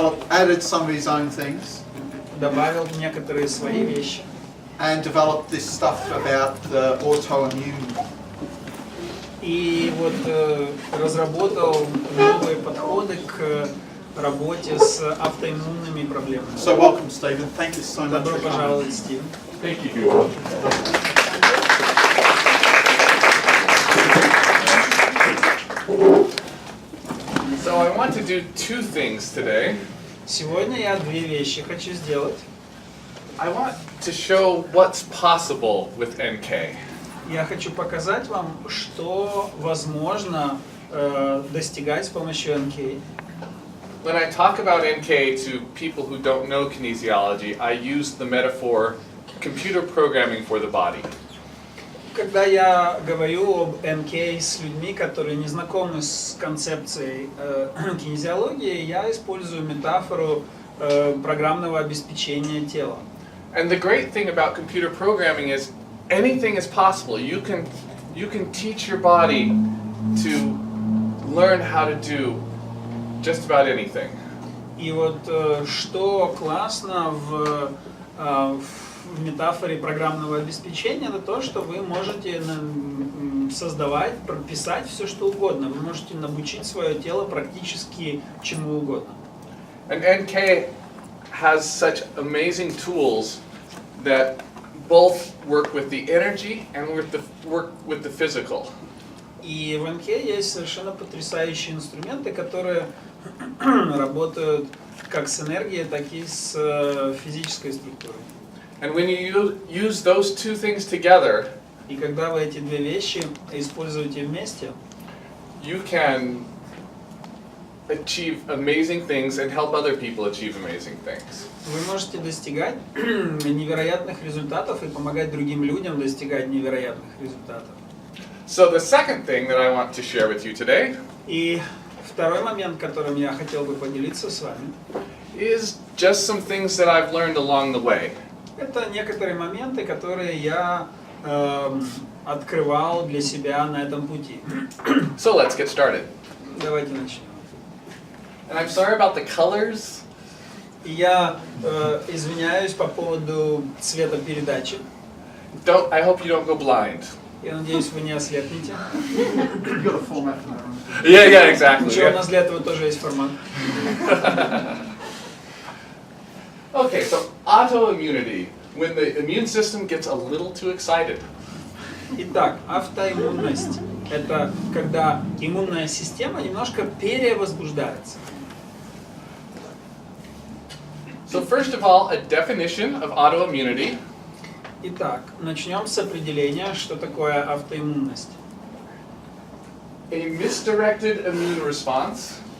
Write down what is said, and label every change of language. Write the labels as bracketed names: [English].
[English] added some of his own things, [Russian] добавил некоторые свои вещи. [English] and developed this stuff about the autoimmune. [Russian] И вот разработал новые подходы к работе с автоиммунными проблемами. [English] So welcome, Stephen. Thank you so much [Russian] Добро [English] for coming. [Russian] пожаловать, Стив. [English] Thank you. So I want to do two things today. [Russian] Сегодня я две вещи хочу сделать. [English] I want to show what's possible with NK. [Russian] Я хочу показать вам, что возможно достигать с помощью НК. [English] When I talk about NK to people who don't know kinesiology, I use the metaphor computer programming for the body. [Russian] Когда я говорю об НК с людьми, которые не знакомы с концепцией кинезиологии, я использую метафору программного обеспечения тела. [English] And the great thing about computer programming is anything is possible. You can teach your body to learn how to do just about anything. [Russian] И вот что классно в метафоре программного обеспечения, это то, что вы можете создавать, прописать все что угодно. Вы можете обучить свое тело практически чему угодно. [English] And NK has such amazing tools that both work with the energy and work with the physical. [Russian] И в НК есть совершенно потрясающие инструменты, которые работают как с энергией, так и с физической структурой. [English] And when you use those two things together, [Russian] И когда вы эти две вещи используете вместе, [English] you can achieve amazing things and help other people achieve amazing things. [Russian] вы можете достигать невероятных результатов и помогать другим людям достигать невероятных результатов. [English] So the second thing that I want to share with you today [Russian] И второй момент, которым я хотел бы поделиться с вами, [English] is just some things that I've learned along the way. [Russian] это некоторые моменты, которые я открывал для себя на этом пути. [English] So let's get started. [Russian] Давайте начнем. [English] And I'm sorry about the colors. [Russian] И я извиняюсь по поводу цветопередачи. [English] I hope you don't go blind. [Russian] Я надеюсь, вы не ослепнете. [English] You've got a format for that, right? Yeah, exactly. [Russian] Ничего, у нас для этого тоже есть формат. [English] Okay, so autoimmunity, when the immune system gets a little too excited. [Russian] Итак, автоиммунность – это когда иммунная система немножко перевозбуждается. [English] So first of all, a definition of autoimmunity. [Russian] Итак, начнем с определения, что такое автоиммунность. [English] a misdirected immune response